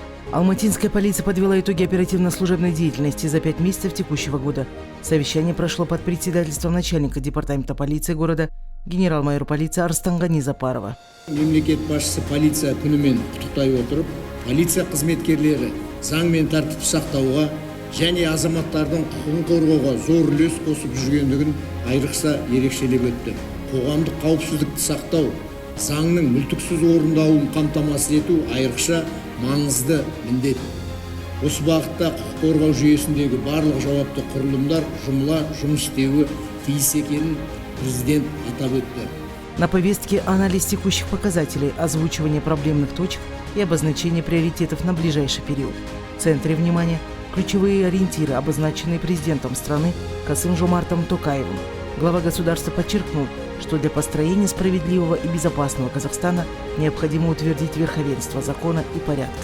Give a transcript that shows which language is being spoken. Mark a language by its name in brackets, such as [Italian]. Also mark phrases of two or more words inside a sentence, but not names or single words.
[Russian] Алматинская полиция подвела итоги оперативно-служебной деятельности за 5 месяцев текущего года. Совещание прошло под председательством начальника департамента полиции города генерал-майор полиции Арстангани Запарова. [Kazakh] Мемлекет басшысы полиция күнімен құттықтай отырып, полиция қызметкерлері заң мен тәртіп сақтауға және азаматтардың құқығын қорғауға зор үлес қосып жүргендігін айрықша ерекшелеп өтті. Қоғамдық қауіпсіздікті сақтау, заңның мүлтіксіз орындалуын қамтамасыз ету айрықша маңызды міндет. Осы бағытта құқық қорғау жүйесіндегі барлық жауапты құрылымдар жұмыс істеуі тиіс екенін президент атап өтті. [Russian] На повестке анализ текущих показателей, озвучивание проблемных точек и обозначение приоритетов на ближайший период. В центре внимания ключевые ориентиры, обозначенные президентом страны Касым-Жомартом Токаевым. Глава государства подчеркнул, что для построения справедливого и безопасного Казахстана необходимо утвердить верховенство закона и порядка.